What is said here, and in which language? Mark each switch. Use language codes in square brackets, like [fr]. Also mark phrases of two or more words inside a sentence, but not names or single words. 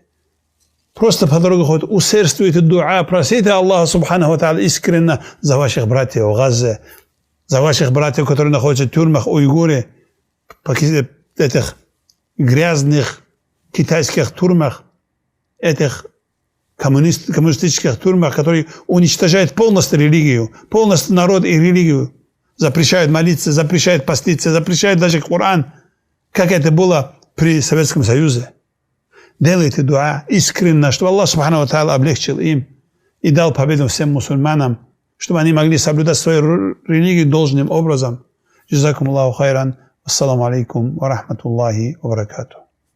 [ru] Просто по дороге ходите, усердствуйте дуа, просите Аллаха [ar] سبحانه وتعالى [ru] искренне за ваших братьев в Газе, за ваших братьев, которые находятся в тюрьмах, уйгуре, этих грязных китайских тюрьмах, этих коммунистических тюрьмах, которые уничтожают полностью религию, полностью народ и религию, запрещают молиться, запрещают поститься, запрещают даже Коран, как это было при Советском Союзе. Делайте дуа искренне, чтобы Аллах [ar] سبحانه وتعالى [ru] облегчил им и дал победу всем мусульманам, чтобы они могли соблюдать свою религию должным образом. [ar] جزاكم الله خيرا. السلام عليكم ورحمة الله وبركاته.